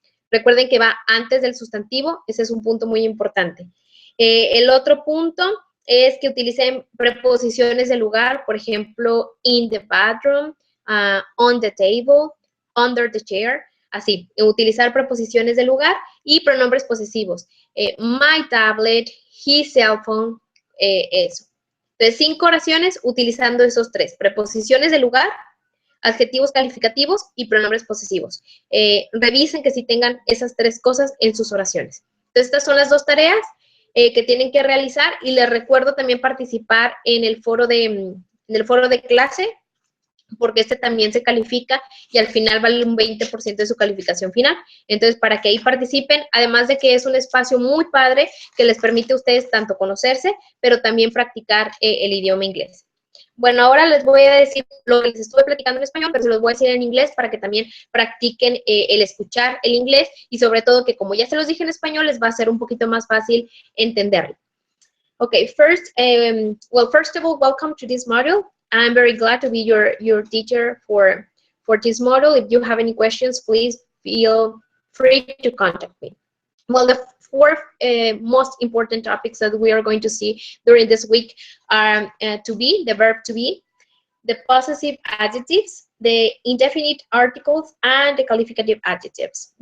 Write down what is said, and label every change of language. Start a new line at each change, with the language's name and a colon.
Spanish: Recuerden que va antes del sustantivo, ese es un punto muy importante. El otro punto es que utilicen preposiciones de lugar, por ejemplo,
English: in the bathroom, on the table, under the chair,
Spanish: así, utilizar preposiciones de lugar y pronombres posesivos.
English: My tablet, his cell phone, eso.
Spanish: Entonces, 5 oraciones utilizando esos 3, preposiciones de lugar, adjetivos calificativos y pronombres posesivos. Revisen que sí tengan esas 3 cosas en sus oraciones. Entonces, estas son las 2 tareas que tienen que realizar y les recuerdo también participar en el foro de clase, porque este también se califica y al final vale un 20% de su calificación final. Entonces, para que ahí participen, además de que es un espacio muy padre que les permite a ustedes tanto conocerse, pero también practicar el idioma inglés. Bueno, ahora les voy a decir lo que les estuve platicando en español, pero se los voy a decir en inglés para que también practiquen el escuchar el inglés y sobre todo que como ya se los dije en español, les va a ser un poquito más fácil entenderlo.
English: Okay, first of all, welcome to this module. I'm very glad to be your teacher for this module. If you have any questions, please feel free to contact me. Well, the 4 most important topics that we are going to see during this week are to be, the verb to be, the possessive adjectives, the indefinite articles, and the qualificative adjectives.